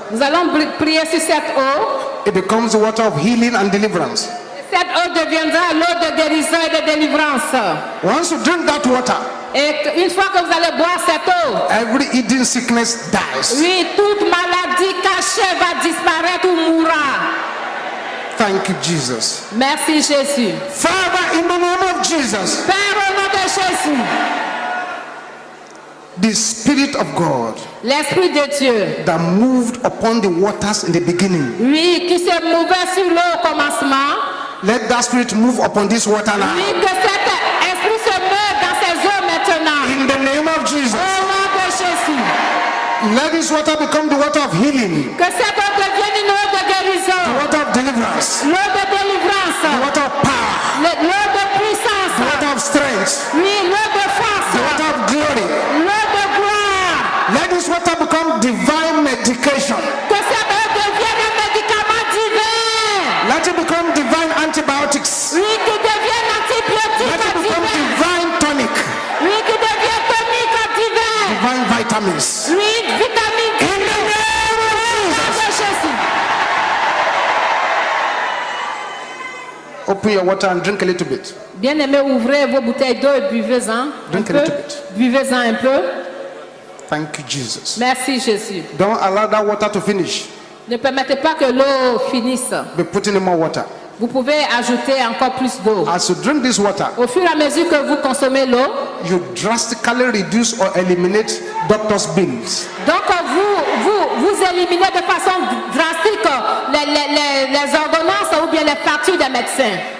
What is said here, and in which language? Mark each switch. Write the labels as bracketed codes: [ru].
[fr] Nous allons prier sur cette eau. [en] It becomes the water of healing and deliverance. [fr] Cette eau deviendra l'eau de guérison et de délivrance. [en] Once you drink that water, [fr] Et une fois que vous allez boire cette eau, [en] every hidden sickness dies. [fr] oui, toute maladie cachée va disparaître ou mourra. [en] Thank you, Jesus. [fr] Merci Jésus. [en] Father, in the name of Jesus, [fr] Père, au nom de Jésus, [en] the Spirit of God [fr] l'Esprit de Dieu, [en] that moved upon the waters in the beginning, [fr] oui, qui se mouvait sur l'eau au commencement, [en] let that Spirit move upon this water [fr] oui, [en] now. [fr] que cet esprit se meure dans ces eaux maintenant. [en] In the name of Jesus, [fr] Au nom de Jésus, [en] let this water become the water of healing, [fr] que cette eau devienne une eau de [en] the [fr] guérison, [en] water of deliverance, [fr] l'eau de délivrance, [en] the water of power, [fr] l'eau de [en] the [fr] puissance, [en] water of strength, [fr] oui, l'eau de [en] the [fr] force, [en] water of glory. [fr] l'eau de gloire. [en] Let this water become divine medication. [fr] Que cette eau devienne un médicament divin. [en] Let it become divine antibiotics. [fr] Oui, qui devienne [en] Let [fr] antibiotique [en] it become [fr] divin. [en] divine tonic. [fr] Oui, qui devienne tonique divin. [en] vitamins. [fr] Oui, vitamine D. [en] In the name of Jesus. [fr] Jésus. [en] Open your water and drink a little bit. [fr] Bien-aimés, ouvrez vos bouteilles d'eau et buvez-en un [en] Drink a [fr] peu. [en] little bit. [fr] Buvez-en un peu. [en] Thank you, Jesus. [fr] Merci Jésus. [en] Don't allow that water to finish. [fr] Ne permettez pas que l'eau finisse. [en] Be putting in more water. [fr] Vous pouvez ajouter encore plus d'eau. [en] As you drink this water, [fr] Au fur et à mesure que vous consommez l'eau, [en] you drastically reduce or eliminate doctor's bills. [fr] donc vous éliminez de façon drastique les ordonnances ou bien les factures des médecins.